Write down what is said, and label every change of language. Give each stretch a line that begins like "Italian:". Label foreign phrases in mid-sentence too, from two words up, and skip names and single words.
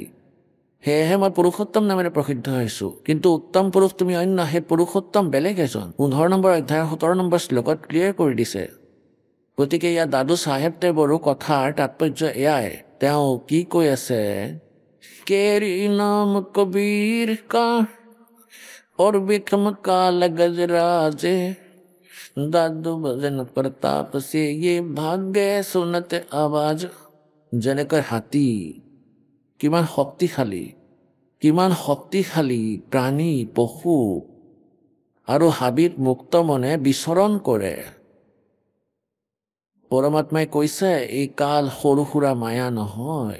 Assamese: সেয়েহে মই পুৰুষোত্তম নামেৰে প্ৰসিদ্ধ হৈছোঁ। কিন্তু উত্তম পুৰুষ তুমি অন্য, সেই পুৰুষোত্তম বেলেগ এজন। 15 নম্বৰ অধ্যায়ৰ 17 নম্বৰ শ্লোকত ক্লিয়াৰ কৰি দিছে। গতিকে ইয়াত দাদু চাহেব দেৱৰো কথাৰ তাৎপৰ্য এয়াই। তেওঁ কি কৈ আছে,
Hindi: केरि नाम कबीर का और विक्रम काल गजराजे। दादू भजन प्रताप से ये भाग्य सुनत आवाज।
Assamese: যেনেকৈ হাতী কিমান শক্তিশালী প্ৰাণী, পশু আৰু হাবিত মুক্ত মনে বিচৰণ কৰে। পৰমাত্মাই কৈছে এই কাল সৰু সুৰা মায়া নহয়।